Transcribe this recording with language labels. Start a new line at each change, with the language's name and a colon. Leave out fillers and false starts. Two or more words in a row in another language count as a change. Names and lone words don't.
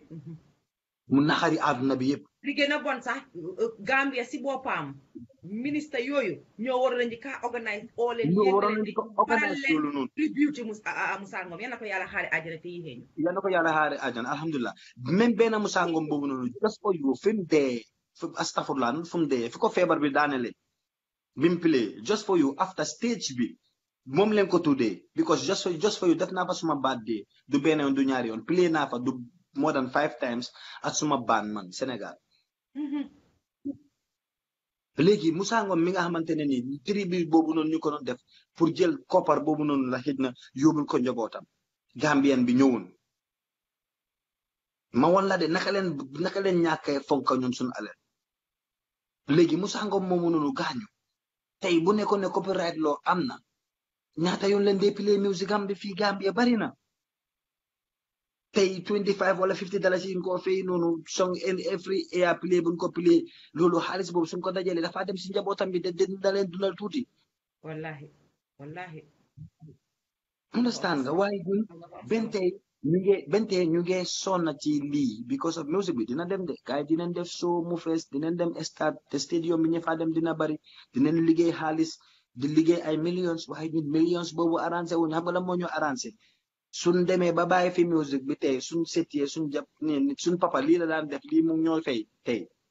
Wolof: mu naxari àdduna bi yëpp li gën a bon sax Gambia si boppam ministre yooyu ñoo waroon a njëkk a organise ñoo waroon a njëkk a organise loolu noonu tribute Musa Ngum yal na ko yàlla xaare àjjana te yéexee ñu yal na ko yàlla xaare àjjana alhamdulilah même benn Musa Ngum boobu noonu
English: just for you
Wolof: fi mu dee astafurlah fu mu dee fi ko feebar bi daanele bi mu
English: play just for you after stage
Wolof: bi moom leen ko tuddee
English: because just for you
Wolof: def naa fa suma birthday du benn yoon du ñaari yoon play naa fa du
English: more than 5 times
Wolof: at suma band man Sénégal léegi Musa Ngum mi nga xamante ne ni tribut boobu noonu ñu ko doon def pour jël koppar boobu noonu la xëj na yóbbul ko njabootam Gambien bi ñëwoon ma won la de naka leen ñàkkee fonka ñun suñu alal léegi Musa Ngum moomu noonu gaañu tey bu nekkoon ne
English: copyright law
Wolof: am na ñaata yoon leen dee
English: play music
Wolof: am bi fii Gambia bari na tey 25 wala 50 dollars yi ko fay noonu
English: song in every air play
Wolof: buñ ko play loolu xaalis boobu suñ ko dajalee dafa dem si njabootam bi da leen dundal tuuti wallahi understand nga waaye ñun bentey ñu ngi sonna ci lii
English: because of music
Wolof: bi dina dem de gars yi dinañ def show mu fees dinañ dem stade te stadium bi ñu fa dem dina bari dinañ liggéey xaalis di liggéey ay millions waaye ñun millions boobu arrangé wuñ xam nga la moo ñu arrangé suñ demee ba bàyyi fi music bi tey suñ setiyee suñ jàpp ne suñ papa lii la daan def lii mu ñoo fay tey